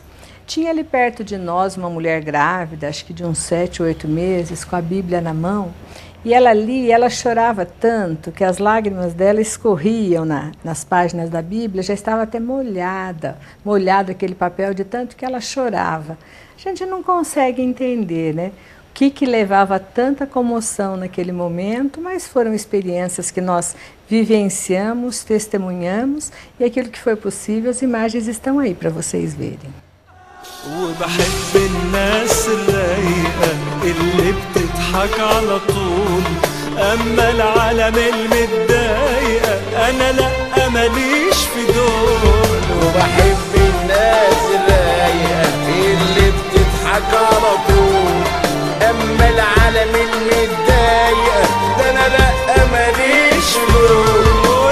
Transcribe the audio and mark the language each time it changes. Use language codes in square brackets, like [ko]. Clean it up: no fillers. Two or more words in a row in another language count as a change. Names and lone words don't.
[pt] Tinha ali perto de nós uma mulher grávida, acho que de uns 7 ou 8 meses, com a Bíblia na mão, e ela lia, ela chorava tanto que as lágrimas dela escorriam nas páginas da Bíblia, já estava até molhado aquele papel de tanto que ela chorava. A gente não consegue entender, né? O que levava tanta comoção naquele momento, mas foram experiências que nós vivenciamos, testemunhamos, e aquilo que foi possível, as imagens estão aí para vocês verem. [ar] وبحب الناس الرايقة اللي بتضحك على طول، أما العالم المتضايقة أنا لأ ماليش في دول. وبحب الناس الرايقة اللي بتضحك على طول، أما العالم المتضايقة ده أنا لأ ماليش في دول.